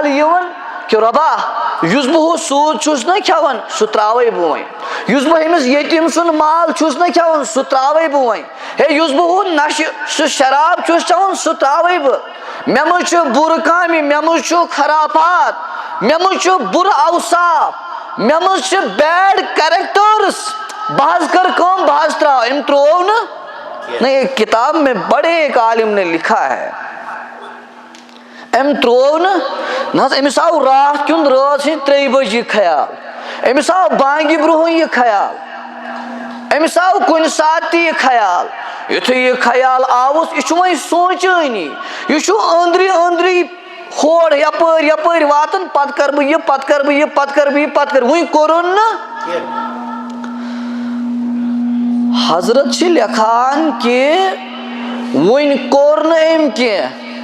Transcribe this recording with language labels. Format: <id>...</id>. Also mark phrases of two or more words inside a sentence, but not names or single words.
<ks>یوان کہ ربا یس بہ سود چھس نہ کھیوان سہ تراوے بہ وۄنۍ یس بہ امس یتیم سن مال چھس نہ کھیوان سہ تراوے بہ وۄنۍ ہے یس بہ نشہ سہ شراب چھس چوان سہ تراوے بہ مے مز چھ بُرٕ کامہِ مے مز چھُ خرافات مے مز چھُ بُرٕ اوصاف مے مز چھ</ks> <en>bad characters</en> <ks>بہ حظ کر کٲم بہ حظ تراو أمۍ تروو نہ</ks> <ur>ایک کتاب میں بڑے ایک عالم نے لکھا ہے</ur> <ks>ام تروو نہ امس آو رات کیون رات 3 بج یہ خیال امس آو بانگی برونٛہہ یہ خیال امس آو کن سات یہ خیال یتھے یہ خیال آوس یہ وۄنۍ سونچٲنی یہ أنٛدری أنٛدری ہور یپٲرۍ یپٲرۍ واتان پتہٕ کر بہٕ یہِ پتہٕ کر بہٕ یہِ پتہٕ کر بہٕ یہِ پتہٕ کر وۄنۍ کوٚرُن نہ حضرت چھ لکھان کہ وۄنۍ کوٚر نہٕ أمۍ کینٛہہ</ks>